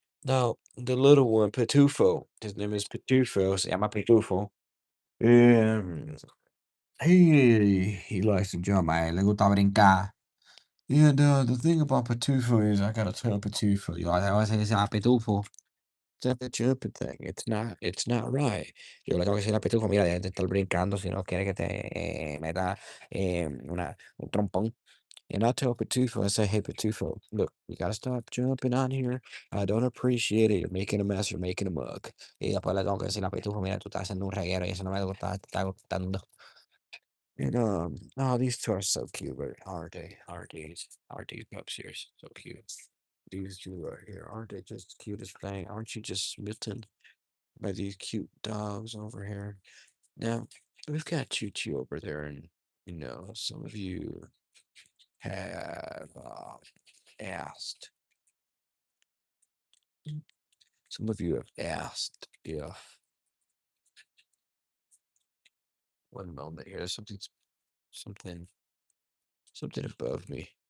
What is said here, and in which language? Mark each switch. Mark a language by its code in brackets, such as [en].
[en] Now, the little one, Pitufo. His name is Pitufo. [es] Se llama Pitufo. [en] And he likes to jump, [es] le gusta brincar. [en] And the thing about Pitufo is, I gotta tell Pitufo, yo, I always say, Pitufo. It's not the jumping thing. It's not right. [es] Yo le tengo que decir a Pitufo, mira, deja de estar brincando si no quiere que te meta un trompón. [en] And I tell Pitufo, I say, hey, Pitufo, look, you gotta stop jumping on here. I don't appreciate it. You're making a mess. You're making a mug. [es] Y después le tengo que decir a Pitufo, mira, tú estás haciendo un reguero y eso no me gusta, te está gustando. [en] And oh, these two are so cute, but aren't they? Aren't these pups here so cute? These two are here, aren't they just the cutest thing? Aren't you just smitten by these cute dogs over here? Now, we've got Choo Choo over there, and some of you have asked, some of you have asked if, one moment here, there's something, something above me.